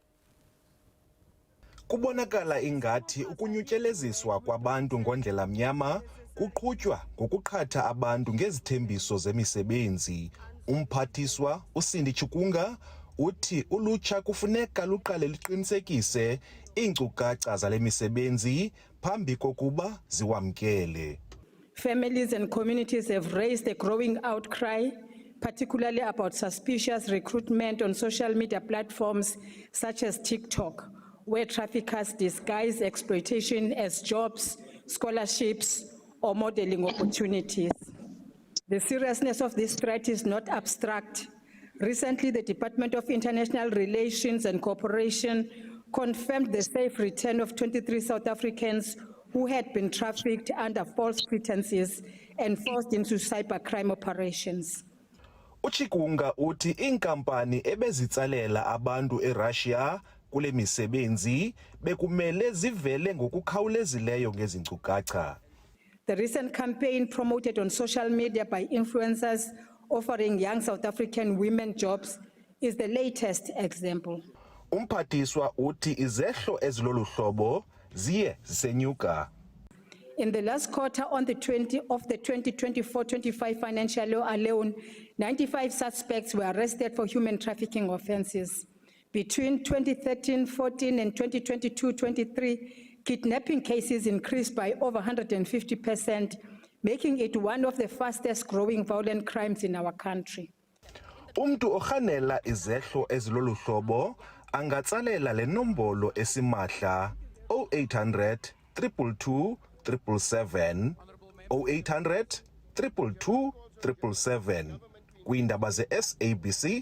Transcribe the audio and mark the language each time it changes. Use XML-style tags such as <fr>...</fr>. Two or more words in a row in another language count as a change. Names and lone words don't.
<xh>Kubonakala ingathi ukunyutyeleziswa kwabantu ngondlela mnyama kuqhutywa ngokuqhatha abantu ngezithembiso zemisebenzi. Umphathiswa uSindi Chikunga uthi ulutsha kufuneka luqale liqinisekise iinkcukacha zale misebenzi phambi kokuba ziwamkele.</xh> <en>Families and communities have raised a growing outcry, particularly about suspicious recruitment on social media platforms such as TikTok, where traffickers disguise exploitation as jobs, scholarships, or modeling opportunities. The seriousness of this threat is not abstract. Recently, the Department of International Relations and Cooperation confirmed the safe return of 23 South Africans who had been trafficked under false pretenses and forced into cybercrime operations.</en> <xh>Uchikunga uthi iinkampani ebezitsalela abantu eRussia kule misebenzi bekumele zivele ngokukhawulezileyo ngezi nkcukacha.</xh> <en>The recent campaign promoted on social media by influencers offering young South African women jobs is the latest example.</en> <xh>Umphathiswa uthi izehlo ezilolu hlobo ziye zisenyuka.</xh> <en>In the last quarter of the 2024-25 financial year alone, 95 suspects were arrested for human trafficking offenses. Between 2013-14 and 2022-23, kidnapping cases increased by over 150%, making it one of the fastest growing violent crimes in our country.</en> <xh>Umntu orhanela izehlo ezilolu hlobo angatsalela le nombolo esimahla 0800 222 777 0800 222 777 kwiindaba ze-SABC.</xh>